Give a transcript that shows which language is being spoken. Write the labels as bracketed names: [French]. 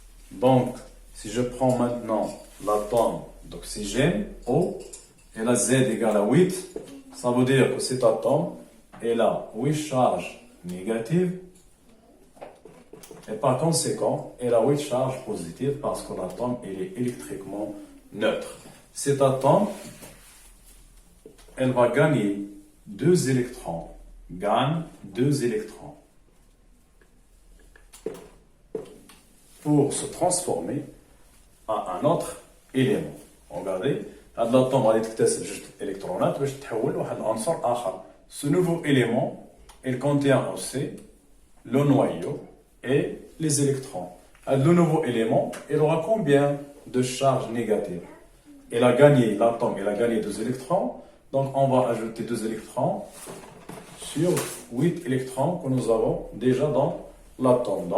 [French] Donc, si je prends maintenant l'atome d'oxygène, O, et la Z égale à 8, ça veut dire que cet atome, il a 8 charges négatives, et par conséquent, il a 8 charges positives parce que l'atome, il est électriquement neutre. Cet atome, elle va gagner 2 électrons. Gagne 2 électrons pour se transformer à un autre élément. Regardez, l'atome va [Arabic] يكتسب جوج électrons باش تحول لواحد العنصر آخر. [French] Ce nouveau élément, il contient aussi le noyau et les électrons. Le nouveau élément, il aura combien de charges négatives? Il a gagné, l'atome, il a gagné 2 électrons, donc on va ajouter 2 électrons sur 8 électrons que nous avons déjà dans l'atome.